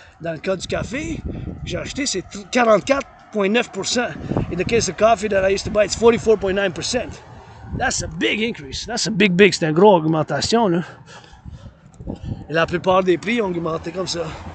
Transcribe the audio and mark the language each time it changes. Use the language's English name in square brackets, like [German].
[French] Dans le cas du café, j'ai acheté, c'est 44.9%. [English] In the case of coffee that I used to buy, it's 44.9%. That's a big increase. That's a big. [French] C'est une grosse augmentation, là. Et la plupart des prix ont augmenté comme ça.